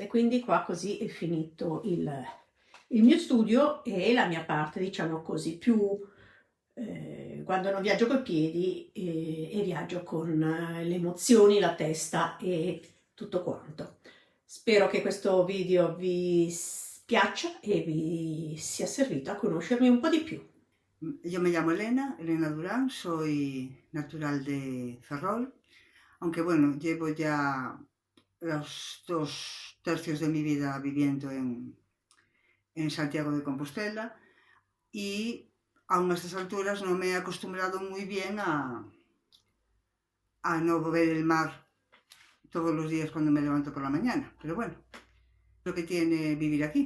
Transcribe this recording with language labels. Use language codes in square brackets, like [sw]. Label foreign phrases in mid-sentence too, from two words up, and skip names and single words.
[it] Quindi qua così è finito il mio studio e la mia parte, diciamo così, più quando non viaggio coi piedi e viaggio con le emozioni, la testa e tutto quanto. Spero che questo video vi piaccia e vi sia servito a conoscermi un po' di più. [es] Yo me llamo Elena Durán, soy natural de Ferrol, aunque bueno, llevo ya los 2/3 de mi vida viviendo en Santiago de Compostela y aún a estas alturas no me he acostumbrado muy bien a no ver el mar todos los días cuando me levanto por la mañana, pero bueno, lo que tiene vivir aquí.